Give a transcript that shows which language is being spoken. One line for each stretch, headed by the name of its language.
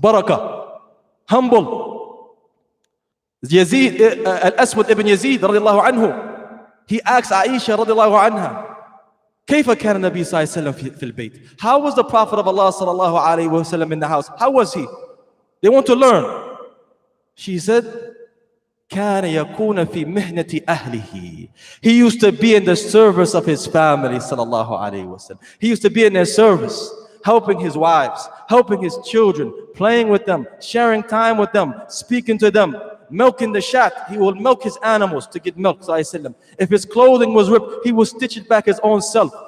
English: Barakah, humble. Yazid, Al-Aswad ibn Yazid radiallahu anhu, he asked Aisha radiallahu anha,
Arabic: كيف كان النبي صلى الله عليه وسلم في البيت?
English: How was the Prophet of Allah sallallahu alaihi wasallam in the house? How was he? They want to learn. She said,
Arabic: كان يكون في مهنة أهله.
English: He used to be in the service of his family, sallallahu alaihi wasallam. He used to be in their service, helping his wives, helping his children, playing with them, sharing time with them, speaking to them, milking the shat. He will milk his animals to get milk. If his clothing was ripped, he will stitch it back his own self.